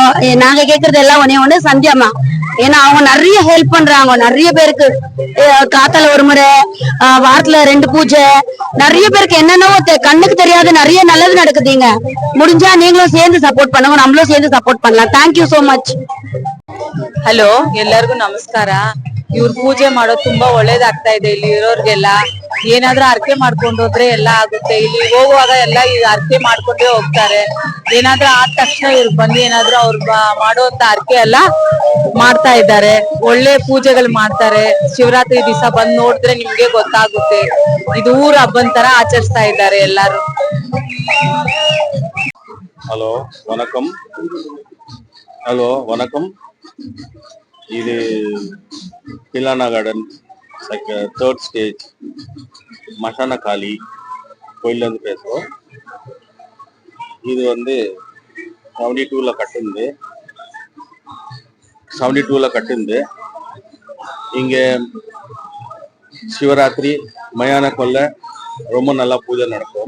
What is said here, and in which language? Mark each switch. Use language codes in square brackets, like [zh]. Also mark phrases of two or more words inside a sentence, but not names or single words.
[ta] நாங்க கேக்குறது எல்லாம் ஒண்ணு சந்தியம்மா. ஏன்னா அவங்க நிறைய ஹெல்ப் பண்றாங்க நிறைய பேருக்கு. காத்தால ஒரு முறை, வாரத்துல 2 பூஜை, நிறைய பேருக்கு என்னென்னவோ கண்ணுக்கு தெரியாத நிறைய நல்லது நடக்குதுங்க. முடிஞ்சா நீங்களும் சேர்ந்து சப்போர்ட் பண்ணுங்க, நம்மளும் சேர்ந்து சப்போர்ட் பண்ணலாம். [en] thank you so much. [kn] ಹಲೋ, ಎಲ್ಲರಿಗೂ ನಮಸ್ಕಾರ. ಇವ್ರು ಪೂಜೆ ಮಾಡೋದು ತುಂಬಾ ಒಳ್ಳೇದಾಗ್ತಾ ಇದೆ. ಇಲ್ಲಿ ಇರೋರ್ಗೆಲ್ಲ ಏನಾದ್ರೂ ಅರ್ಕೆ ಮಾಡ್ಕೊಂಡು ಹೋದ್ರೆ ಎಲ್ಲ ಆಗುತ್ತೆ. ಇಲ್ಲಿ ಹೋಗುವಾಗ ಎಲ್ಲ ಅರ್ಕೆ ಮಾಡ್ಕೊಂಡೇ ಹೋಗ್ತಾರೆ. ಏನಾದ್ರೂ ಆದ ತಕ್ಷಣ ಇವ್ರು ಬಂದು ಏನಾದ್ರೂ ಅವ್ರು ಮಾಡುವಂತ ಅರ್ಕೆ ಎಲ್ಲ ಮಾಡ್ತಾ ಇದ್ದಾರೆ. ಒಳ್ಳೆ ಪೂಜೆಗಳು ಮಾಡ್ತಾರೆ. ಶಿವರಾತ್ರಿ ದಿವಸ ಬಂದ್ ನೋಡಿದ್ರೆ ನಿಮ್ಗೆ ಗೊತ್ತಾಗುತ್ತೆ. ಇದು ಊರ ಹಬ್ಬನ್ ತರ ಆಚರಿಸ್ತಾ ಇದ್ದಾರೆ ಎಲ್ಲಾರು. [ta] ஹலோ வணக்கம். இது கிலானா கார்டன் 3rd ஸ்டேஜ் மசானா காளி கோயிலேருந்து பேசுகிறோம். இது வந்து 72ல கட்டுந்து இங்கே சிவராத்திரி மயான கொல்ல ரொம்ப நல்லா பூஜை நடக்கும்.